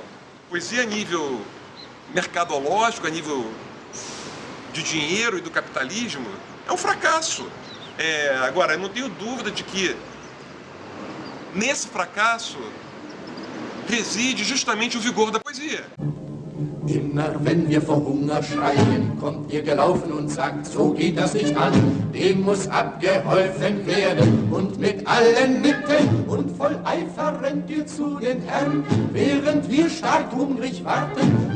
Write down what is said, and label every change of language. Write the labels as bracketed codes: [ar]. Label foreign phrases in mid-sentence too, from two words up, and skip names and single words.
[pt] Poesia a nível mercadológico, a nível de dinheiro e do capitalismo, é um fracasso. Agora, eu não tenho dúvida de que nesse fracasso reside justamente o vigor da poesia. [de] Immer wenn wir vor Hunger schreien, kommt ihr gelaufen und sagt, so geht das nicht an, dem muss abgeholfen werden. Und mit allen Mitteln und voll Eifer rennt ihr zu den Herren, während wir stark hungrig warten.